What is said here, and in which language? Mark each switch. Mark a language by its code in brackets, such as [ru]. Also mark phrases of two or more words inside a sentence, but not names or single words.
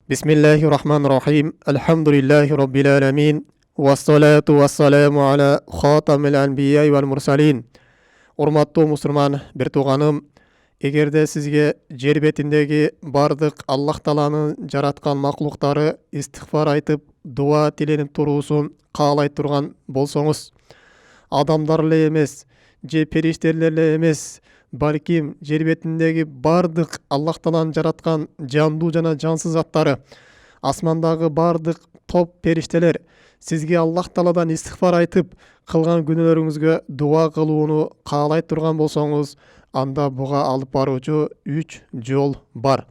[ar] بسم الله الرحمن الرحيم. الحمد لله رب العالمين. والصلاة والسلام على خاتم الأنبياء والمرسلين. [ky] Урматтуу мусульман бир тууганым, эгерде сизге жер бетиндеги бардык Аллах Тааланын жараткан макулуктары истигфар айтып, дуа тиленип туруусун каалай турган болсоңуз, адамдар эле эмес, же периштелер эле эмес, балким жер бетиндеги бардык Аллах Тааланын жараткан жандуу жана жансыз заттары, асмандагы бардык топ периштелер сизге Аллах Тааладан истигфар айтып, кылган күнөөлөрүңүзгө дуа кылууну каалай турган болсоңуз, анда буга алып баруучу 3 жол бар.